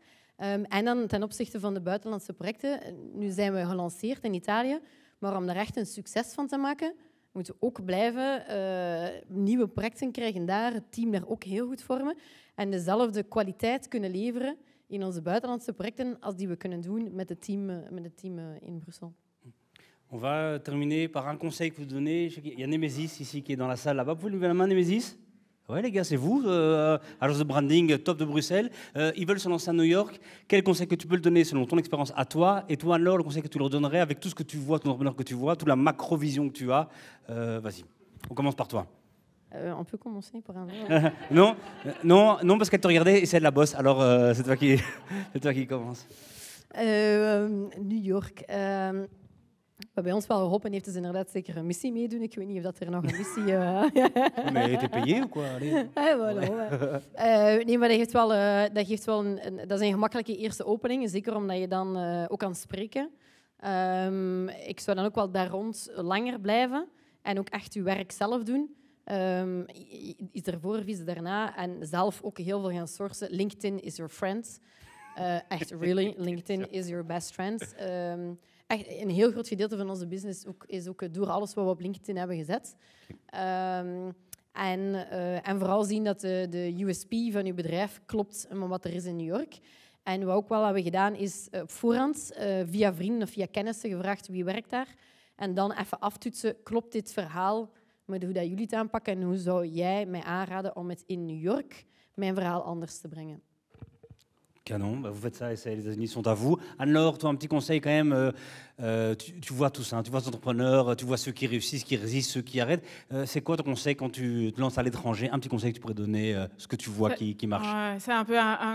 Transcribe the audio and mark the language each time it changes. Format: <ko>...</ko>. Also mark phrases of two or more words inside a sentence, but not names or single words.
<nl>En dan ten opzichte van de buitenlandse projecten, nu zijn we gelanceerd in Italië, maar om daar echt een succes van te maken, moeten we ook blijven nieuwe projecten krijgen daar, het team daar ook heel goed vormen en dezelfde kwaliteit kunnen leveren in onze buitenlandse projecten als die we kunnen doen met het team, in Bruxelles.</nl> <fr>On va terminer par un conseil que vous donnez. Il y a Nemesis ici qui est dans la salle là-bas. Vous pouvez lever la main, Nemesis? Ouais, les gars, c'est vous, agence de branding top de Bruxelles. Ils veulent se lancer à New York. Quel conseil que tu peux le donner selon ton expérience à toi? Et toi, alors, le conseil que tu leur donnerais avec tout ce que tu vois, ton entrepreneur que tu vois, toute la macro-vision que tu as? Vas-y, on commence par toi. On peut commencer par un vrai. non, parce qu'elle te regardait et c'est elle la bosse. Alors, c'est toi qui commence. New York.</fr> <nl>Bij ons wel Rob en heeft dus inderdaad zeker een missie meedoen. Ik weet niet of dat er nog een missie...</nl> <fr>Mais t'es payé ou quoi?</fr> <nl>Nee, maar dat geeft wel dat is een gemakkelijke eerste opening. Zeker omdat je dan ook kan spreken. Ik zou dan ook wel daar rond langer blijven. En ook echt je werk zelf doen. Iets ervoor, iets daarna. En zelf ook heel veel gaan sourcen.</nl> <en>LinkedIn is your friend. Echt, really. LinkedIn is your best friend.</en> <nl>Echt een heel groot gedeelte van onze business is ook door alles wat we op LinkedIn hebben gezet. En vooral zien dat de USP van uw bedrijf klopt met wat er is in New York. En wat ook wel hebben gedaan is op voorhand via vrienden of via kennissen gevraagd wie werkt daar. En dan even aftoetsen, klopt dit verhaal met hoe dat jullie het aanpakken en hoe zou jij mij aanraden om het in New York mijn verhaal anders te brengen.</nl> <fr>Canon, bah vous faites ça et les États-Unis sont à vous. Anne-Laure, toi, un petit conseil quand même. Tu vois tout ça, tu vois les entrepreneurs, tu vois ceux qui réussissent, qui résistent, ceux qui arrêtent. C'est quoi ton conseil quand tu te lances à l'étranger? Un petit conseil que tu pourrais donner, ce que tu vois qui marche. C'est un peu un</fr>